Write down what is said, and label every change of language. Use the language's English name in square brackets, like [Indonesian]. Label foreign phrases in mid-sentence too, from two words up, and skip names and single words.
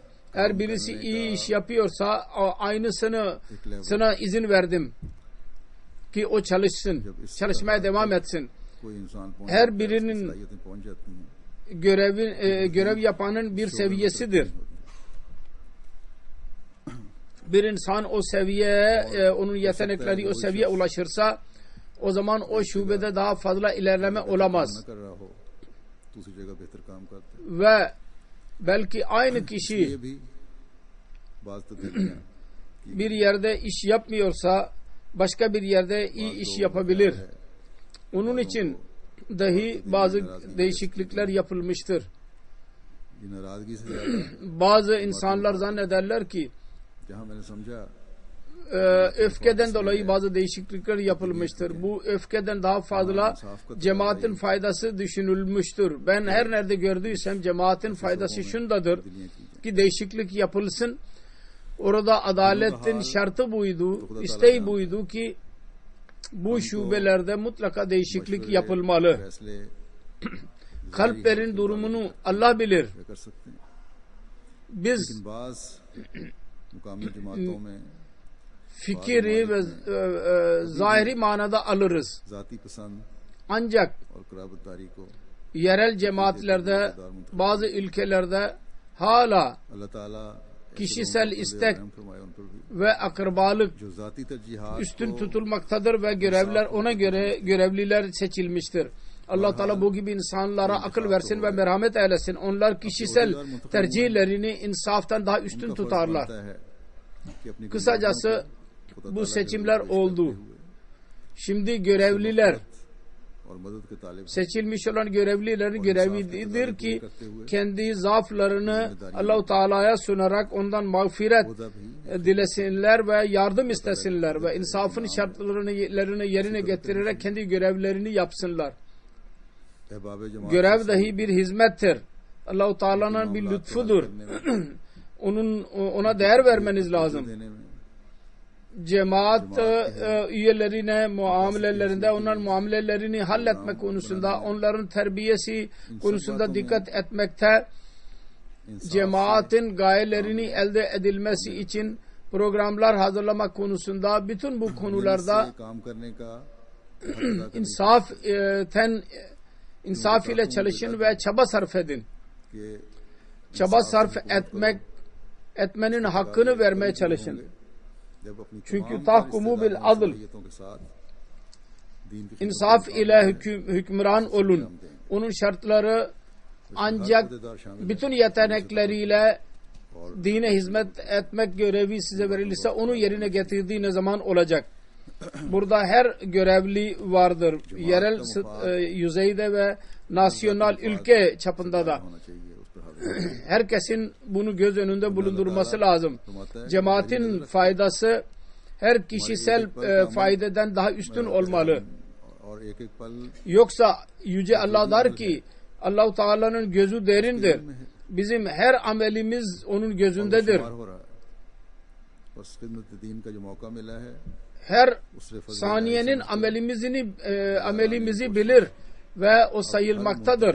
[Turkish] Eğer birisi iyi iş yapıyorsa aynısını sana izin verdim ki o çalışsın, çalışmaya devam etsin. [Urdu] کوئی انسان پہنچ [Turkish] Her [Urdu] جاتا ہے, [Turkish] birinin [Urdu] اس کی صلاحیتیں پہنچ جاتی ہیں. [Turkish] görev yapanın bir seviyesidir. Bir insan o seviyeye, onun yetenekleri o seviyeye ulaşırsa, o zaman o şubede daha fazla ilerleme olamaz. [Urdu] نہ کر رہا ہو تو اسی جگہ بہتر کام کرتے ہیں. [Turkish] Ve belki aynı kişi [Urdu] یہ بھی بعض تو دیکھتے ہیں [Turkish] bir yerde iş yapmıyorsa başka bir yerde iyi iş yapabilir. Onun için dahi bazı değişiklikler yapılmıştır. [Urdu] یہ ناراضگی سے زیادہ [Turkish] Bazı insanlar zannederler ki [Urdu] جہاں میں نے سمجھا [Turkish] öfkeden dolayı bazı değişiklikler yapılmıştır. Bu öfkeden daha fazla cemaatin faydası düşünülmüştür. Ben her nerede gördüysem cemaatin faydası şundadır ki değişiklik yapılsın. Orada adaletin şartı buydu, isteği buydu ki bu şubelerde mutlaka değişiklik yapılmalı. [Urdu] फैसले [Turkish] Kalplerin durumunu Allah bilir. [Urdu] کر سکتے ہیں. [Turkish] Biz [Urdu] لیکن بعض مقامی جماعتوں میں [Turkish] fikri ve zahiri manada alırız. [Urdu] ذاتی پسند [Turkish] Ancak [Urdu] اور قرابت داری کو [Turkish] yerel cemaatlerde, bazı ülkelerde hala [Urdu] अल्लाह ताला [Turkish] kişisel istek [Urdu] رحم فرمائے ان پر بھی. [Turkish] ve akrabalık [Urdu] جو ذاتی ترجیحات [Turkish] üstün [Urdu] को [Turkish] tutulmaktadır ve görevler ona göre görevliler seçilmiştir. Allah Teala bu gibi insanlara akıl versin ve merhamet eylesin. Onlar kişisel tercihlerini insaftan daha üstün [Urdu] ان کا فرض [Turkish] tutarlar. [Urdu] بنتا ہے کہ اپنی [Turkish] Kısacası [Urdu] غلامیوں کو خدا [Turkish] bu [Urdu] تعالیٰ کے [Turkish] seçimler [Urdu] पेश [Turkish] oldu. [Urdu] کرتے ہوئے [Turkish] Şimdi görevliler, [Urdu] اور مدد کے طالب [Turkish] seçilmiş olan görevlilerin görevidir ki kendi zaaflarını Allah-u Teala'ya sunarak ondan mağfiret [Urdu] خدا بھی [Turkish] dilesinler ve yardım istesinler ve insafın şartlarını yerine getirerek kendi görevlerini yapsınlar. [Urdu] احباب جماعت [Turkish] Görev dahi bir hizmettir. Allah-u Teala'nın bir lütfudur. Ona değer vermeniz lazım. [Urdu] دینے میں [Turkish] Cemaat üyelerine muamelelerinde onların muamelelerini halletme konusunda, onların terbiyesi konusunda dikkat etmekte, cemaatin gayelerini elde edilmesi için programlar hazırlamak konusunda bütün bu konularda [Urdu] سے کام کرنے کا حق ادا کرنے [Turkish] insaf ile çalışın ve çaba sarf edin. [Urdu] के [Turkish] Çaba sarf etmenin hakkını vermeye çalışın. [Urdu] جب اپنی [Turkish] Çünkü [Urdu] तमाम [Arabic] تحكموا بالعدل, [Urdu] صلاحیتوں کے ساتھ دین کی [Turkish] insaf ile hükümran olun. Onun şartları ancak bütün yetenekleriyle dine hizmet etmek görevi size verilirse onu yerine getirdiği ne zaman olacak? Burada her görevli vardır. Yerel yüzeyde ve nasyonal ülke çapında da. [Urdu] ہونا چاہیے اس پر حاضر [Turkish] Herkesin bunu göz önünde bulundurması lazım. Cemaatin faydası her kişisel faydadan daha üstün olmalı. [Urdu] اور ایک ایک پل [Turkish] Yoksa Yüce Allah der ki Allah-u Teala'nın gözü derindir. Bizim her amelimiz onun gözündedir. [Urdu] شمار ہو رہا ہے. بس خدمت دین کا جو موقع ملا ہے [Turkish] Her [Urdu] اس سے فضل [Turkish] saniyenin amelimizi bilir ve o sayılmaktadır.